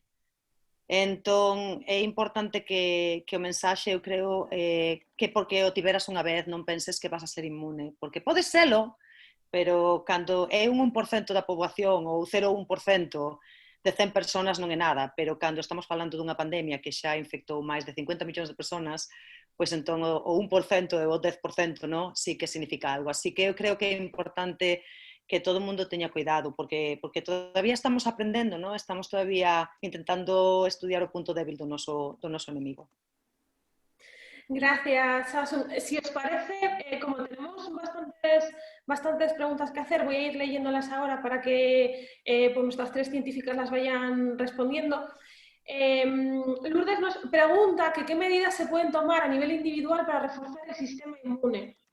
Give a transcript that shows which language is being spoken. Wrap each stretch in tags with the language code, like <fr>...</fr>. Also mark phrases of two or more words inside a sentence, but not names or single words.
<gl>Entón, é importante que o mensaxe, eu creo, que porque o tiveras unha vez non penses que vas a ser inmune, porque pode selo, pero cando é un 1% da poboación ou 0,1% de 100 personas non é nada, pero cando estamos falando dunha pandemia que xa infectou máis de 50 millóns de personas, pois entón o 1% ou o 10% no, sí que significa algo. Así que eu creo que é importante que todo o mundo teña cuidado, porque todavía estamos aprendendo, ¿no? Estamos todavía intentando estudiar o punto débil do noso enemigo.</gl> <es>Gracias, Asun. Si os parece, como tenemos bastantes preguntas que hacer, voy a ir leyéndolas ahora para que pues nuestras 3 científicas las vayan respondiendo. Lourdes nos pregunta que qué medidas se pueden tomar a nivel individual para reforzar el sistema inmune.</es>